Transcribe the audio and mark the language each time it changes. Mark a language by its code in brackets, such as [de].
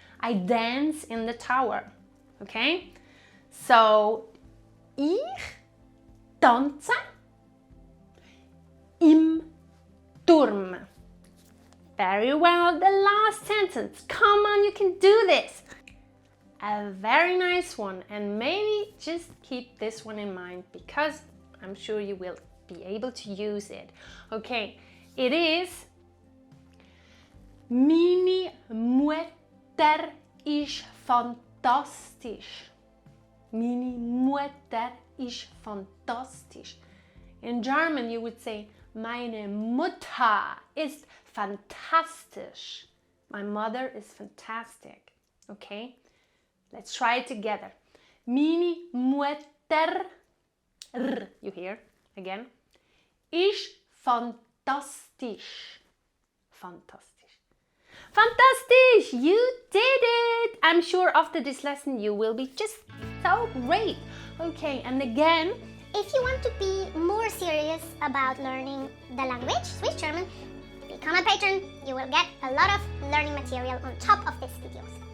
[en] I dance in the tower. Okay? So, [de] ich tanze im Turm. [en] Very well, the last sentence. Come on, you can do this. A very nice one, and maybe just keep this one in mind because I'm sure you will be able to use it. Okay, it is [de] Meine Mutter ist fantastisch. Meine Mutter ist fantastisch. [en] In German you would say [de] Meine Mutter ist fantastisch. [en] My mother is fantastic. Okay? Let's try it together. [de] Meine Mutter, [en] you hear again, [de] ist fantastisch. Fantastisch. Fantastisch! [en] You did it! I'm sure after this lesson you will be just so great. Okay, and again, if you want to be more serious about learning the language, Swiss German, become a patron. You will get a lot of learning material on top of these videos.